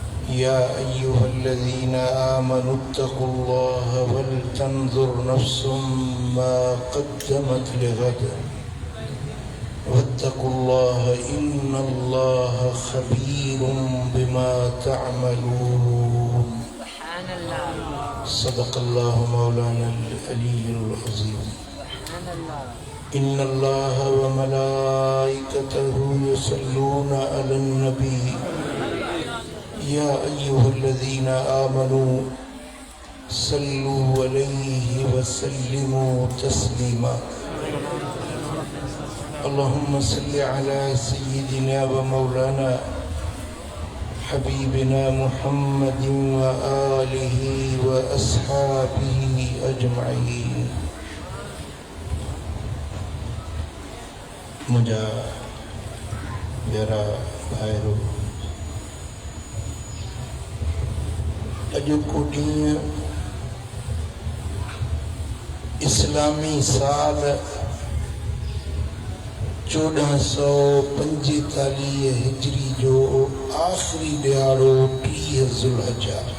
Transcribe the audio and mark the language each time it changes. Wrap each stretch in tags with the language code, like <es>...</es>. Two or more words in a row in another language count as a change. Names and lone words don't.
<ar>يا أيها الذين آمنوا اتقوا الله ولتنظر نفس ما قدمت لغد واتقوا الله إن الله خبير بما تعملون. صدق الله مولانا العلي العظيم. إن الله وملائكته يصلون على النبي يا أيها الذين آمنوا صلوا عليه وسلموا تسليما. اللهم صل على سيدنا ومولانا حبيبنا محمد وآله وأصحابه أجمعين.</ar> <sd>मुझा प्यारा भाइरो, अॼु को ॾींहुं इस्लामी साल 1445 हिजरी जो आख़िरी ॾियारो 30 ज़ुल्हज्जा।</sd>